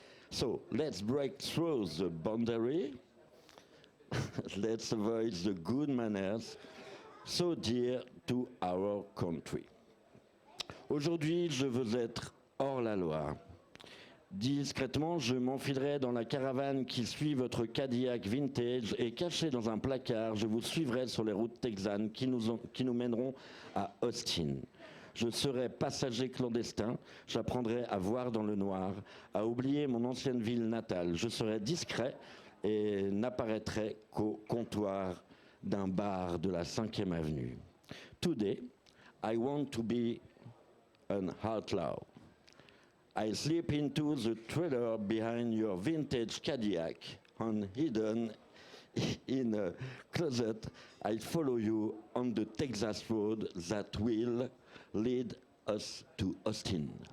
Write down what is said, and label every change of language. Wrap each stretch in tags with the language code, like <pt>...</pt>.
<en>So let's break through the boundary, let's avoid the good manners so dear to our country.</en> <fr>Aujourd'hui, je veux être hors la loi. Discrètement, je m'enfilerai dans la caravane qui suit votre Cadillac vintage et caché dans un placard, je vous suivrai sur les routes texanes qui nous mèneront à Austin. Je serai passager clandestin, j'apprendrai à voir dans le noir, à oublier mon ancienne ville natale. Je serai discret et n'apparaîtrai qu'au comptoir d'un bar de la 5e avenue.</fr> <en>Today, I want to be an outlaw. I slip into the trailer behind your vintage Cadillac, and hidden in a closet, I follow you on the Texas road that will lead us to Austin.</en>